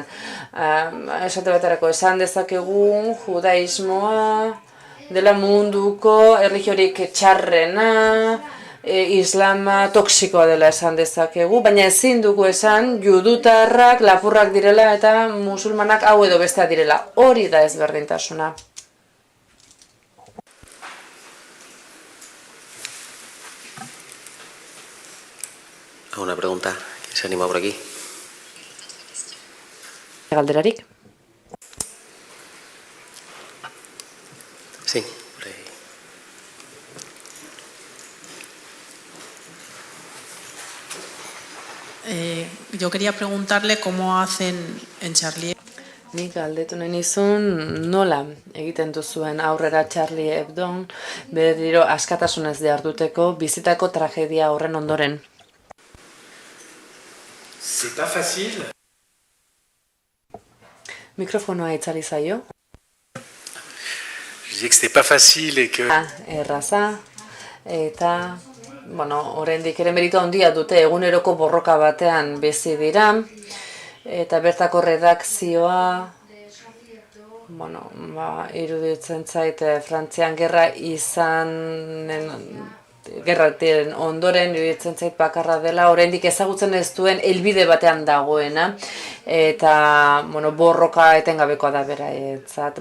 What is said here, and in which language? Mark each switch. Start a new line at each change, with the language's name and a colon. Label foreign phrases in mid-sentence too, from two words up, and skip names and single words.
Basque: Esate baterako esan dezakegu judaismoa dela munduko erlijiorik txarrena, islama toksikoa dela esan dezakegu, baina ezin dugu esan judutarrak lapurrak direla eta musulmanak hau edo bestea direla. Hori da ezberdintasuna.
Spanish: Una pregunta, ¿quién se anima por aquí?
Basque: Galderarik?
Spanish: Sí, por ahí. Yo quería preguntarle cómo hacen en Charlie.
Basque: Nik galdetu nahi nizun nola egiten duzuen aurrera Charlie Hebdon berriro askatasunez diharduteko bizitako tragedia horren ondoren.
French: C'est pas facile.
Basque: Mikrofonoa itzali zaio.
French: Je dis que c'était pas facile et que...
Basque: Erraza, eta, oraindik ere meritu handia dute eguneroko borroka batean bizi dira, eta bertako redakzioa, iruditzen zait, Frantzian gerra gerratiren ondoren iruditzen zait bakarra dela, oraindik ezagutzen ez duen helbide batean dagoena, eta borroka etengabekoa da beraentzat.